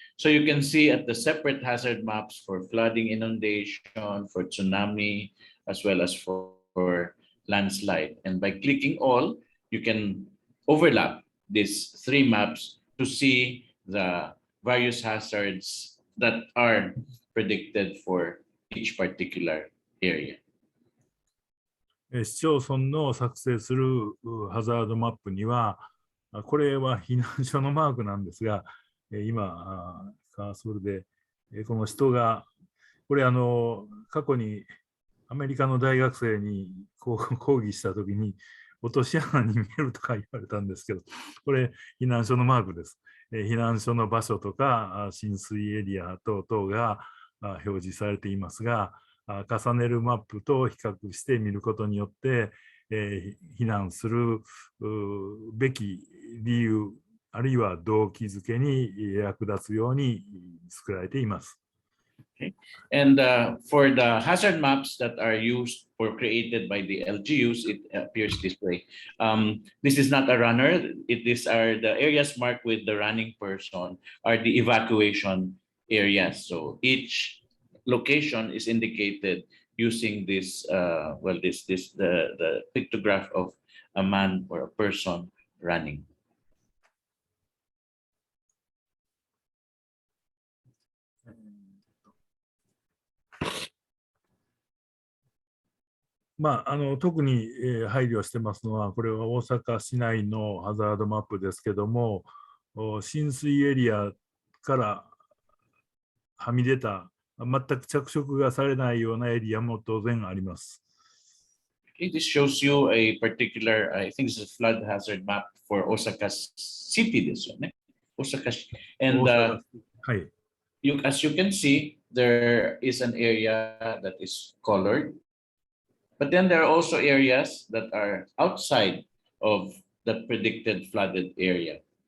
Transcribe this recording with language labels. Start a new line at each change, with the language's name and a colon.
English: So you can see at the separate hazard maps for flooding, inundation, for tsunami, as well as for landslide. And by clicking all, you can overlap these three maps to see the various hazards that are predicted for each particular area.
Japanese: 市町村の作成するハザードマップには、これは避難所のマークなんですが、今、カーソルで、この人が、これ過去にアメリカの大学生に講義したときに、落とし穴に見えるとか言われたんですけど、これ、避難所のマークです。避難所の場所とか、浸水エリア等々が表示されていますが、重ねるマップと比較して見ることによって、避難するべき理由、あるいは動機づけに役立つように作られています。
English: Okay. And for the hazard maps that are used or created by the LGUs, it appears this way. This is not a runner. These are the areas marked with the running person are the evacuation areas. So each location is indicated using this, the pictograph of a man or a person running.
Japanese: 特に配慮してますのは、これは大阪市内のハザードマップですけども、浸水エリアからはみ出た、全く着色がされないようなエリアも当然あります。
English: Okay, this shows you a particular, I think it's a flood hazard map for Osaka City this one, Osaka. And as you can see, there is an area that is colored. But then there are also areas that are outside of the predicted flooded area.